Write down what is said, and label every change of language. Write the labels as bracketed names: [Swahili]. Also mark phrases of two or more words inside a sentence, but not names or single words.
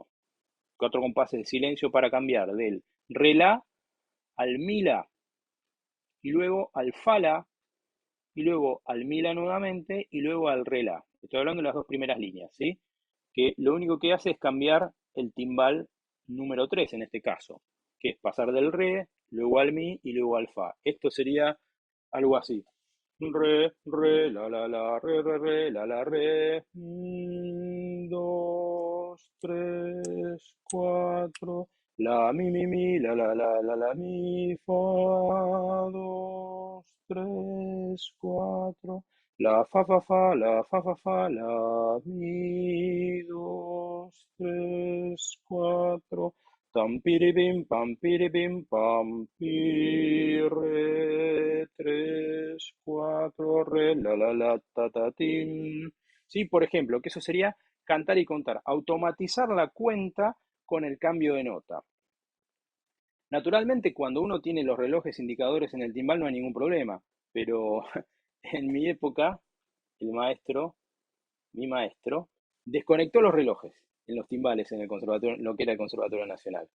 [Spanish] 4 compases de silencio para cambiar del re la al mi la, y luego al fa la, y luego al mi la nuevamente, y luego al re la. Estoy hablando de las dos primeras líneas, ¿sí? Que lo único que hace es cambiar el timbal número 3 en este caso, que es pasar del re, luego al mi y luego al fa. Esto sería algo así. Re, re, la, re, la, re. 2, 3, 4. La, mi, la, mi, fa. 2, 3, 4. La, fa, la, mi. 2, 3, 4. Pam, piribim, pam, pi, re, 3, 4, re, la, ta, tin. Sí, por ejemplo, que eso sería cantar y contar, automatizar la cuenta con el cambio de nota. Naturalmente, cuando uno tiene los relojes indicadores en el timbal no hay ningún problema, pero en mi época, mi maestro, desconectó los relojes en los timbales en el conservatorio, lo que era el Conservatorio Nacional.